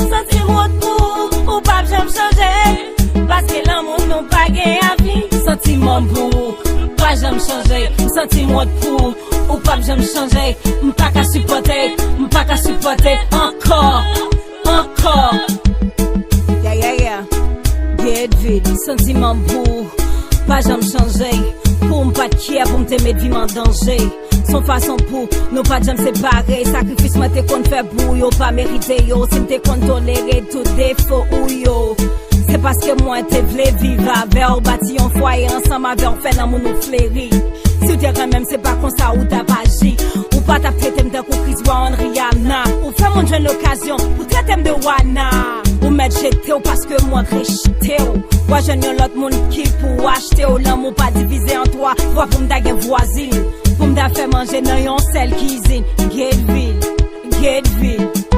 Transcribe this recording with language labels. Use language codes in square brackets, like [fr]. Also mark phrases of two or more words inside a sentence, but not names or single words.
[ht] Santiman pou, ou pa janm chanje. Paske lanmour nou pa gen avi. Santiman pou, pa janm chanje. Santiman pou, ou pa janm chanje. M pa ka sipòte, m pa ka sipòte ankò, ankò. [en] Yeah, yeah, yeah. Get real. [ht] Santiman pou, pa janm chanje. Pou m pa t kyè, pou m te mete vi m an danje. Son fason pou nou pa janm separe. Sakrifis mwen te konn fè pou yo, pa merite yo. Si m te konn tolere tout defo ou yo. Se paske mwen te vle viv avè ou, bati yon fwaye ansanm avè ou, fè lanmour nou fleri. Si ou te ranm, se pa konsa ou ta pa aji. Ou pa ta trete m tankou Chris Brown, Rihanna. Ou fè moun jwenn l'okasyon pou trete m de wana. Ou mèt jete ou paske mwen rejte ou. Ou jwenn yon lòt moun ki pou achte ou. Lanmour pa divize an twa. Vwa pou m da gen vwazin. Pou m da fè manje nan yon sèl kizin. [en] Get real, get real.